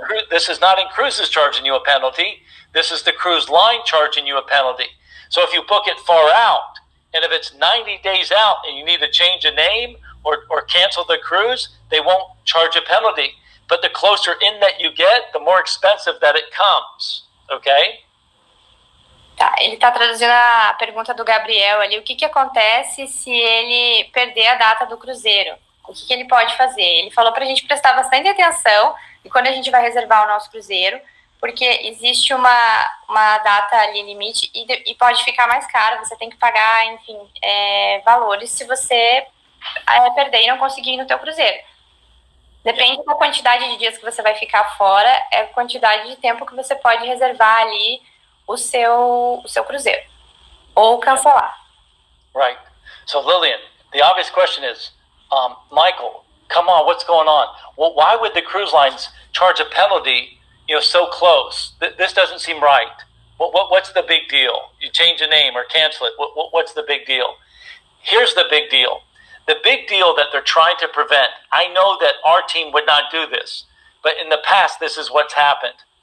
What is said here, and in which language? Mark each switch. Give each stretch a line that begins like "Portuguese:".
English: This is not inCruises charging you a penalty. This is the cruise line charging you a penalty. So if you book it far out, and if it's 90 days out and you need to change a name or cancel the cruise, they won't charge a penalty. But the closer in that you get, the more expensive that it comes. Okay?
Portuguese: Tá, ele está traduzindo a pergunta do Gabriel ali. O que acontece se ele perder a data do cruzeiro? O que ele pode fazer? Ele falou para a gente prestar bastante atenção e quando a gente vai reservar o nosso cruzeiro, porque existe uma data ali limite e pode ficar mais caro. Você tem que pagar, enfim, valores se você perder e não conseguir ir no teu cruzeiro. Depende da quantidade de dias que você vai ficar fora, é a quantidade de tempo que você pode reservar ali o seu cruzeiro ou cancelar.
English: Right. So Lillian, the obvious question is, Michael, come on, what's going on? Well, why would the cruise lines charge a penalty, so close? This doesn't seem right. What's the big deal? You change the name or cancel it. What's the big deal? Here's the big deal. The big deal that they're trying to prevent, I know that our team would not do this, but in the past, this is what's happened.